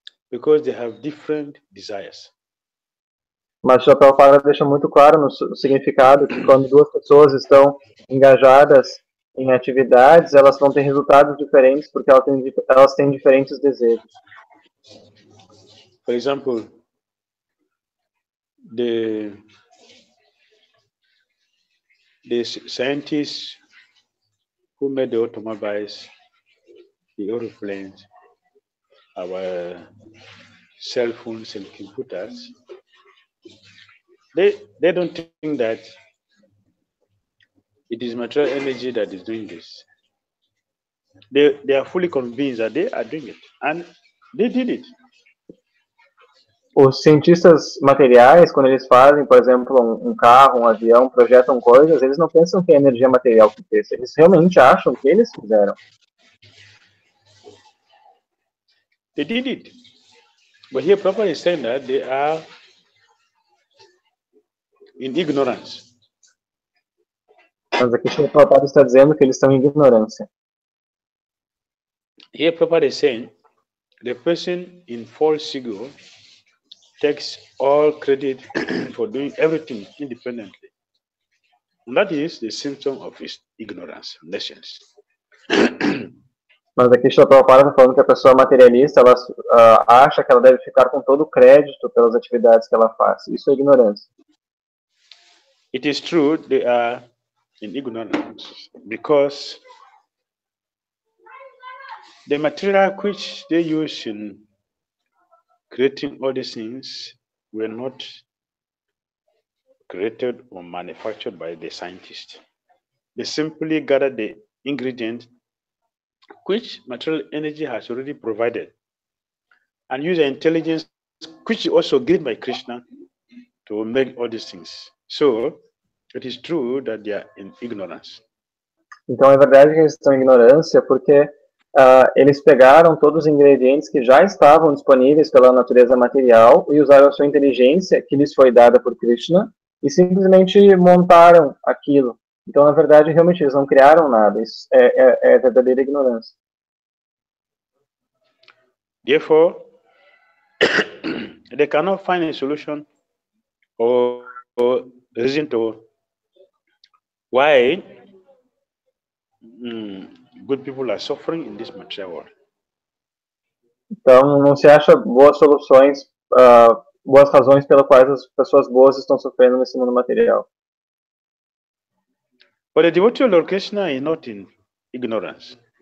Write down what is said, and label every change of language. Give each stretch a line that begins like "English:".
English: Because they have different desires.
Portuguese: Mas o Prabhupada deixa muito claro no significado que quando duas pessoas estão engajadas em atividades, elas vão ter resultados diferentes porque elas têm diferentes desejos.
English: For example, the scientists who made the automobiles, the aeroplanes, our cell phones and computers, they don't think that it is material energy that is doing this. They are fully convinced that they are doing it, and they did it.
Portuguese: Os cientistas materiais, quando eles fazem, por exemplo, um carro, um avião, projetam coisas, eles não pensam que é energia material que fez. Eles realmente acham que eles fizeram.
English: They did it. But here Prabhupada is saying that they are in ignorance.
Portuguese: Mas aqui o Prabhupada está dizendo que eles estão em ignorância.
English: Here Prabhupada is saying the person in false ego takes all credit for doing everything independently. And that is the symptom of his ignorance, nations.
Portuguese: Mas aqui o Prabhupada está falando que a pessoa materialista, ela acha que ela deve ficar com todo o crédito pelas atividades que ela faz. Isso é ignorância.
English: It is true they are in ignorance because the material which they use in creating all these things were not created or manufactured by the scientists. They simply gathered the ingredient which material energy has already provided and use the intelligence which is also given by Krishna to make all these things. So it is true that they are in ignorance.
Portuguese: Então é verdade que eles estão em ignorância porque eles pegaram todos os ingredientes que já estavam disponíveis pela natureza material e usaram a sua inteligência que lhes foi dada por Krishna e simplesmente montaram aquilo. Então, na verdade, realmente eles não criaram nada. Isso é verdadeira ignorância.
English: Therefore, they cannot find a solution or reason to why good people are suffering in this material world.
Portuguese: Então, não se acha boas soluções, boas razões pelas quais as pessoas boas estão sofrendo nesse mundo material.
English: But the devotee of Lord Krishna is not in ignorance.